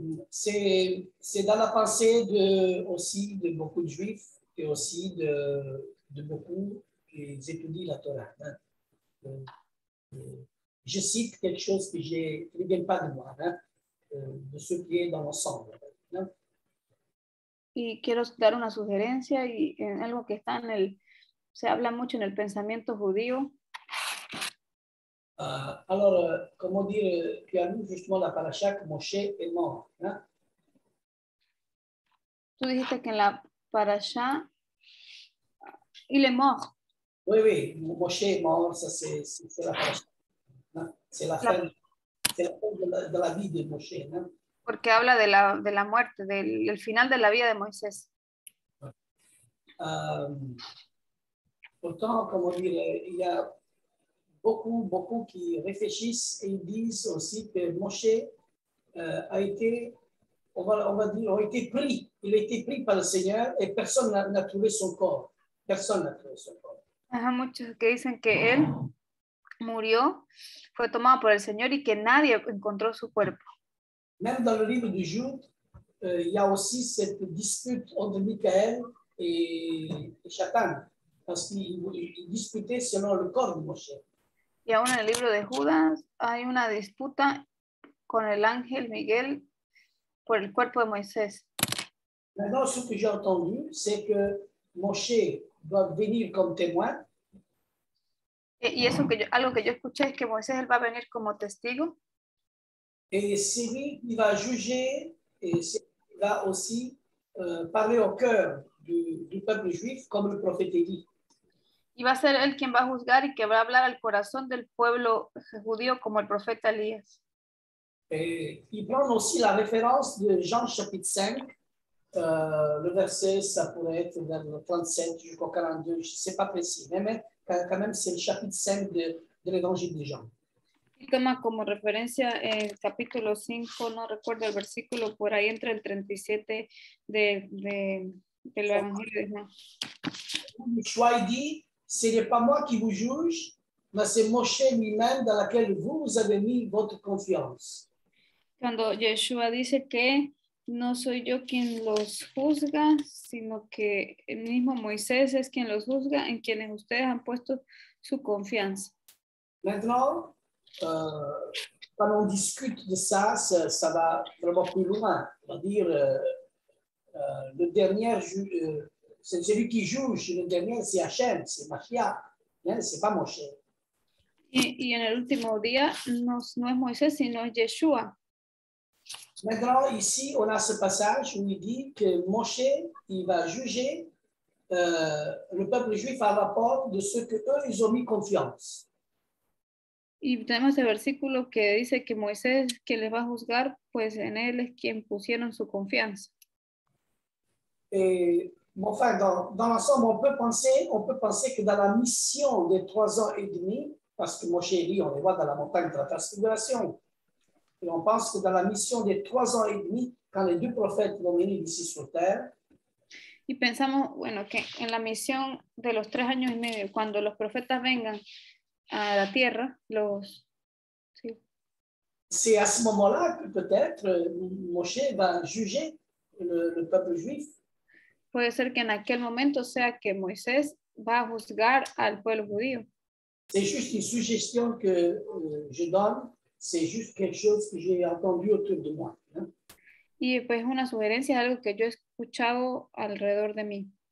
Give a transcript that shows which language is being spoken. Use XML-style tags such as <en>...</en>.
<fr>C'est dans la pensée aussi de beaucoup de Juifs et aussi de beaucoup qui étudient la Torah. Je cite quelque chose qui ne vient pas de moi, de ce qui est dans l'ensemble.</fr> <es>Y quiero dar una sugerencia y en algo que está se habla mucho en el pensamiento judío.</es> <fr>Alors, comment dire, tu as lu justement la paracha que Moshe est mort.</fr> <es>Tú dijiste que en la parasha,</es> <fr>il est mort. Oui, Moshe est mort, ça c'est la paracha. C'est la fin de la vie de Moshe.</fr> <es>Porque habla de la muerte, del final de la vida de Moisés.</es> <fr>Pourtant, comment dire, il y a beaucoup qui réfléchissent et disent aussi que Moshe a été, on va dire, a été pris. Il a été pris par le Seigneur et personne n'a trouvé son corps. Personne n'a trouvé son corps.</fr> <es>Hay muchos que dicen que él murió, fue tomado por el Señor y que nadie encontró su cuerpo.</es> <fr>Même dans le livre du Jude, il y a aussi cette dispute entre Michaël et Satan, parce qu'ils disputaient selon le corps de Moshe.</fr> <es>Y aún en el libro de Judas hay una disputa con el ángel Miguel por el cuerpo de Moisés.</es> <fr>Maintenant, ce que j'ai entendu, c'est que Moshe doit venir comme témoin.</fr> <es>Y eso algo que yo escuché es que Moisés él va a venir como testigo.</es> <fr>Et c'est lui qui va juger et c'est lui qui va aussi parler au cœur du peuple juif comme le prophète Élie.</fr> <es>Y va a ser él quien va a juzgar y que va a hablar al corazón del pueblo judío como el profeta Elías.</es> <fr>Et il prend aussi la référence de Jean chapitre 5. Le verset, ça pourrait être vers le 37 jusqu'au 42, je ne sais pas précis, mais quand même, c'est le chapitre 5 de l'évangile de Jean.</fr> <es>Y toma como referencia el capítulo 5, no recuerdo el versículo, por ahí entre el 37 del Evangelio de Juan.</es> <fr>Yeshua il dit, ce n'est pas moi qui vous juge, mais c'est Moshe lui-même dans lequel vous avez mis votre confiance.</fr> <es>Cuando Yeshua dice que no soy yo quien los juzga, sino que el mismo Moisés es quien los juzga, en quienes ustedes han puesto su confianza.</es> <fr>Maintenant, quand on discute de ça, ça va vraiment plus loin. On va dire, le dernier, c'est celui qui juge, le dernier, c'est Hachem, c'est Mashiach, hein, c'est pas Moshe.</fr> <es>Y en el último día no es Moisés, sino es Yeshua.</es> <fr>Maintenant, ici, on a ce passage où il dit que Moshe, il va juger le peuple juif à rapport de ce que eux ils ont mis confiance.</fr> <es>Y tenemos el versículo que dice que Moisés, que les va a juzgar, pues en él es quien pusieron su confianza.</es> <fr>Et enfin, dans l'ensemble, on peut penser que dans la mission des 3 ans et demi, parce que Moshe et Élie, on les voit dans la montagne de la transfiguration, et on pense que dans la mission des 3 ans et demi, quand les 2 prophètes vont venir ici sur terre,</fr> <es>Y pensamos, bueno, que en la misión de los 3 años y medio, cuando los profetas vengan a la tierra, sí.</es> <fr>C'est à ce moment-là que peut-être Moshe va juger le peuple juif.</fr> <es>Puede ser que en aquel momento sea que Moisés va a juzgar al pueblo judío.</es> <fr>C'est juste une suggestion que je donne, c'est juste quelque chose que j'ai entendu autour de moi. Hein.</fr> <es>Y pues una sugerencia, algo que yo he escuchado alrededor de mí.</es>